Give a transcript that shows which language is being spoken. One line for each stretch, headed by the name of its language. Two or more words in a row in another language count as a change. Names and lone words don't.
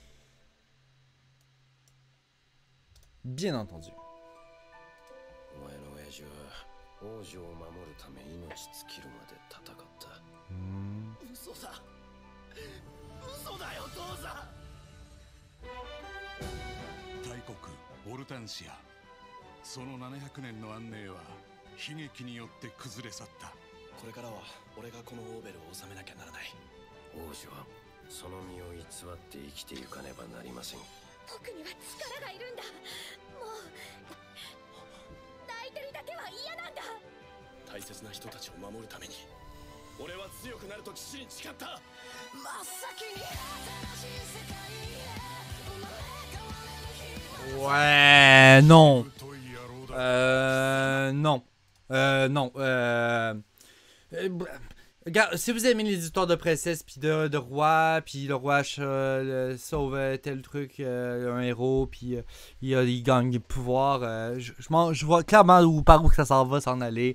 French: Bien entendu. Ortensia.
Japanese: その700年の安寧は悲劇によって崩れ去った。これからは俺がこのオーベルを治めなきゃならない。王女はその身を偽って生きていかねばなりません。僕には力がいるんだ。もう泣いてるだけは嫌なんだ。大切な人たちを守るために俺は強くなると父に誓った。真っ先に新しい世界へ生まれ変われる日。
French: Ouais, non. Non. Regarde, si vous aimez les histoires de princesse puis de roi, puis le roi sauve tel truc, un héros, puis il gagne des pouvoirs, je vois clairement par où ça s'en va s'en aller.